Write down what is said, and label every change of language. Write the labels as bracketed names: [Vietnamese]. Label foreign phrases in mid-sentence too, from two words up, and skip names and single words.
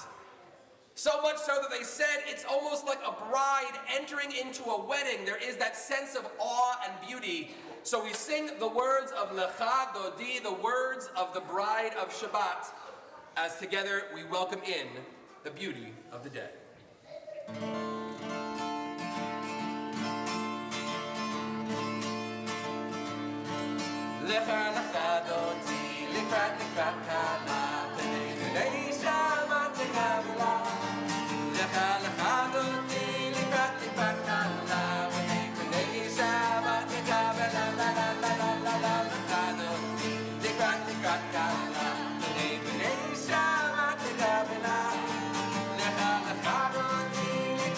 [English] So much so that they said it's almost like a bride entering into a wedding. There is that sense of awe and beauty. So we sing the words of Lecha Dodi, the words of the bride of Shabbat, as together we welcome in the beauty of the day. [Hebrew] לכה לכה דודי, לקראת לקראת כלה, בני שבת לקבלה. לכה לכה דודי, לקראת לקראת כלה, בני שבת לקבלה. La la la la la la, לכה דודי, לקראת לקראת כלה, בני שבת לקבלה. לכה לכה דודי.